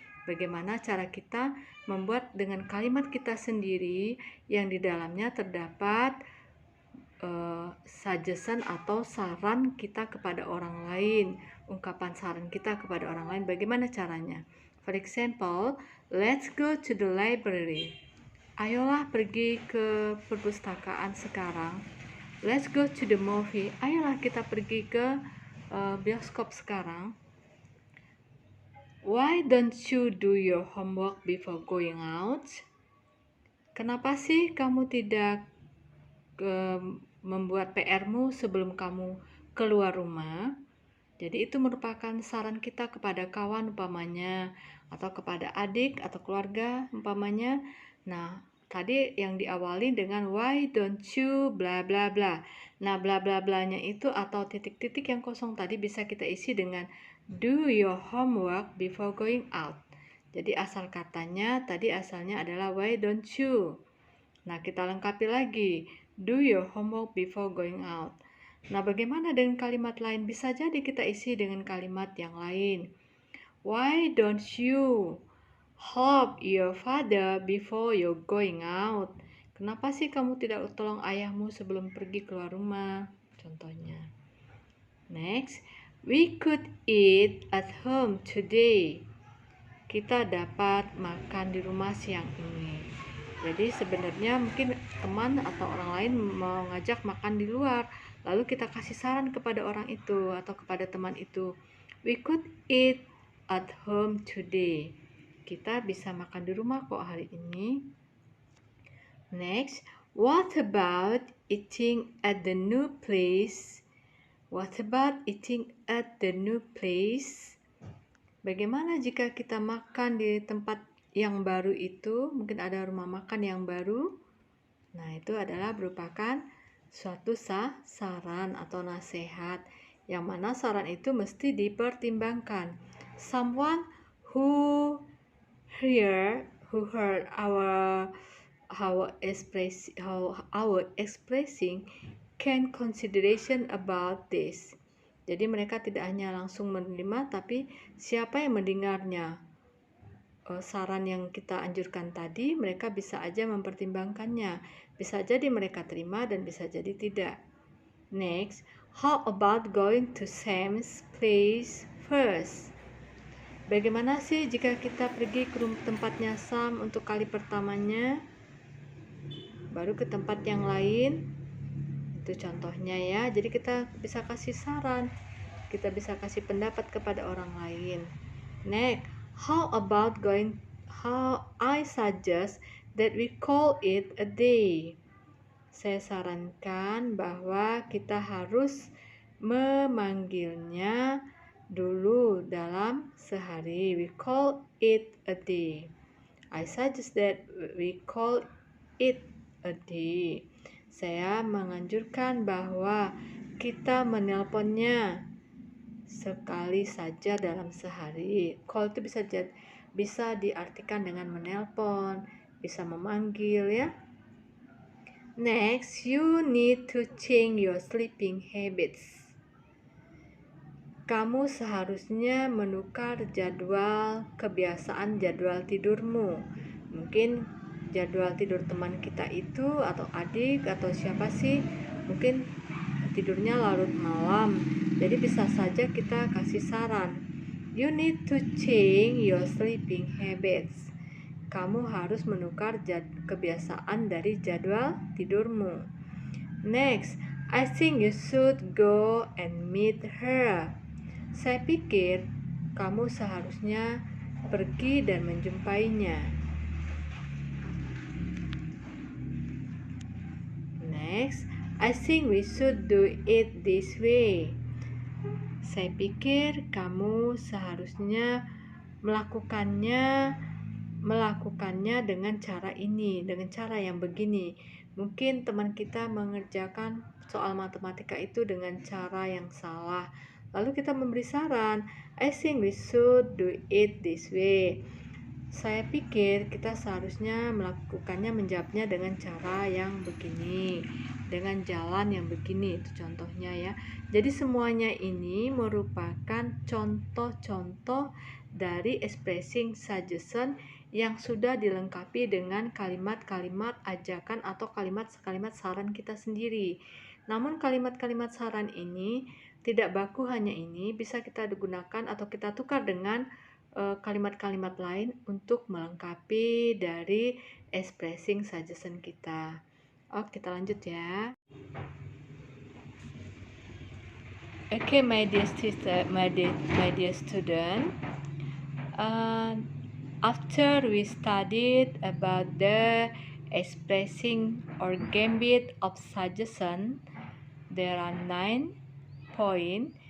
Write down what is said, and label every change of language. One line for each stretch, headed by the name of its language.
Indonesian: bagaimana cara kita membuat dengan kalimat kita sendiri yang di dalamnya terdapat suggestion atau saran kita kepada orang lain, ungkapan saran kita kepada orang lain. Bagaimana caranya?
English: For example, let's go to the library.
Indonesian: Ayolah pergi ke perpustakaan sekarang.
English: Let's go to the movie.
Indonesian: Ayolah kita pergi ke bioskop sekarang.
English: Why don't you do your homework before going out?
Indonesian: Kenapa sih kamu tidak membuat PR-mu sebelum kamu keluar rumah? Jadi itu merupakan saran kita kepada kawan umpamanya, atau kepada adik atau keluarga umpamanya. Nah, tadi yang diawali dengan
English: why don't you bla bla bla.
Indonesian: Nah, bla bla blanya itu atau titik-titik yang kosong tadi bisa kita isi dengan
English: do your homework before going out.
Indonesian: Jadi asal katanya tadi asalnya adalah
English: why don't you.
Indonesian: Nah, kita lengkapi lagi,
English: do your homework before going out.
Indonesian: Nah, bagaimana dengan kalimat lain? Bisa jadi kita isi dengan kalimat yang lain.
English: Why don't you help your father before you're going out?
Indonesian: Kenapa sih kamu tidak tolong ayahmu sebelum pergi keluar rumah? Contohnya.
English: Next, we could eat at home today.
Indonesian: Kita dapat makan di rumah siang ini. Jadi sebenarnya mungkin teman atau orang lain mau ngajak makan di luar, lalu kita kasih saran kepada orang itu atau kepada teman itu,
English: we could eat at home today.
Indonesian: Kita bisa makan di rumah kok hari ini.
English: Next, what about eating at the new place? What about eating at the new place?
Indonesian: Bagaimana jika kita makan di tempat yang baru itu? Mungkin ada rumah makan yang baru. Nah, itu adalah merupakan suatu saran atau nasihat, yang mana saran itu mesti dipertimbangkan.
English: Someone who heard our expressing can consideration about this.
Indonesian: Jadi mereka tidak hanya langsung menerima, tapi siapa yang mendengarnya saran yang kita anjurkan tadi, mereka bisa aja mempertimbangkannya. Bisa jadi mereka terima dan bisa jadi tidak.
English: Next, how about going to Sam's place first?
Indonesian: Bagaimana sih jika kita pergi ke tempatnya Sam untuk kali pertamanya, baru ke tempat yang lain? Itu contohnya ya. Jadi kita bisa kasih saran, kita bisa kasih pendapat kepada orang lain.
English: Next, how I suggest that we call it a day.
Indonesian: Saya sarankan bahwa kita harus memanggilnya dulu dalam sehari.
English: We call it a day. I suggest that we call it a day.
Indonesian: Saya menganjurkan bahwa kita menelponnya sekali saja dalam sehari. Call itu bisa diartikan dengan menelpon, bisa memanggil ya.
English: Next, you need to change your sleeping habits.
Indonesian: Kamu seharusnya menukar kebiasaan jadwal tidurmu. Mungkin jadwal tidur teman kita itu atau adik atau siapa sih, mungkin tidurnya larut malam. Jadi bisa saja kita kasih saran,
English: you need to change your sleeping habits.
Indonesian: Kamu harus menukar kebiasaan dari jadwal tidurmu.
English: Next, I think you should go and meet her.
Indonesian: Saya pikir kamu seharusnya pergi dan menjumpainya.
English: Next, I think we should do it this way.
Indonesian: Saya pikir kamu seharusnya melakukannya dengan cara ini, dengan cara yang begini. Mungkin teman kita mengerjakan soal matematika itu dengan cara yang salah. Lalu kita memberi saran,
English: I think we should do it this way.
Indonesian: Saya pikir kita seharusnya menjawabnya dengan cara yang begini, dengan jalan yang begini. Itu contohnya ya. Jadi semuanya ini merupakan contoh-contoh dari expressing suggestion yang sudah dilengkapi dengan kalimat-kalimat ajakan atau kalimat-kalimat saran kita sendiri. Namun kalimat-kalimat saran ini tidak baku hanya ini, bisa kita gunakan atau kita tukar dengan kalimat-kalimat lain untuk melengkapi dari expressing suggestion kita. Oke, kita lanjut ya.
English: Okay, my dear student, after we studied about the expressing or gambit of suggestion, there are 9 points.